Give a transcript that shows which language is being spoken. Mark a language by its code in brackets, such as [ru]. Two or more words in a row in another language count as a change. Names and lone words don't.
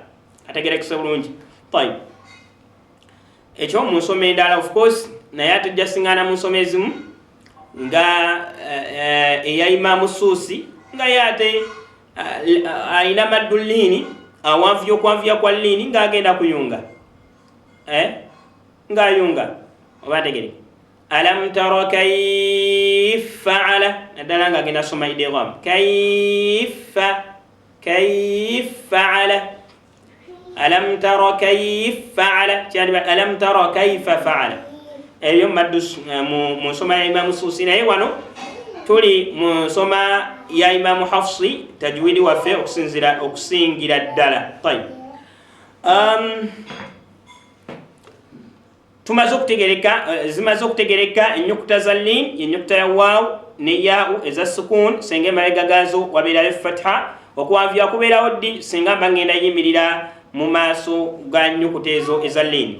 [lg] Ategerekese bulungi? Ekyo mu nsoma endala [en] of course [lg] naye ate jasingana mu nsoma ezimu nga eya Imamu Suusi nga yate alina maddu liini awanvuya okwanvuya kwa liini ng'agenda kuyunga ng'ayunga oba ntegere [ar] alam tara kayfa fa'ala [lg] naddala ng'agenda soma idgham [ar] kayfa fa'ala alam tara kayfa fa'ala [lg] kyandibadde [ar] alam tara kayfa fa'ala [lg] eyo maddu mu nsoma ya Imamu Suusi naye wano tuli mu nsoma ya Imamu Hafsi tajwidi waffe okusingira ddala. Zimaze okutegereka ennyukuta za lin ennyukuta ya waaw ne yaau eza sukun senga emabega gazo wabeerayo fatha okuwanvuya kubeerawo ddi singa mba ngenda yimirira mu maaso ga nnyukuta ezo eza lin.